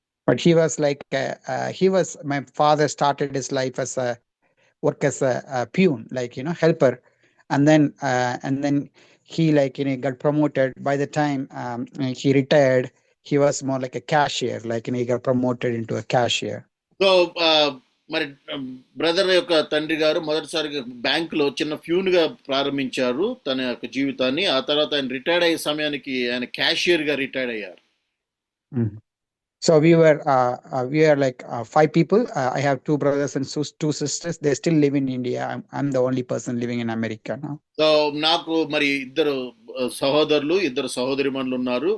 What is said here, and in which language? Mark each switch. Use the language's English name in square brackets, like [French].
[English] But he was like my father started his life as a peon, like, helper, and then he, like, got promoted. By the time he retired, he was more like a cashier, like, he got promoted into a cashier. [Telugu] So మరి brother యొక్క తండ్రి గారు మొదటిసారిగా bank లో చిన్న peon గా ప్రారంభించారు తన యొక్క జీవితాన్ని. ఆ తర్వాత ఆయన రిటైర్డ్ అయ్యే సమయానికి ఆయన క్యాషియర్ గా రిటైర్డ్ అయ్యారు. [English] So we are like 5 people. I have 2 brothers and 2 sisters. They still live in India. I'm the only person living in America now. [Telugu] So నాకు మరి 2 సహోదరులు, 2 సహోదరిమణులు ఉన్నారు.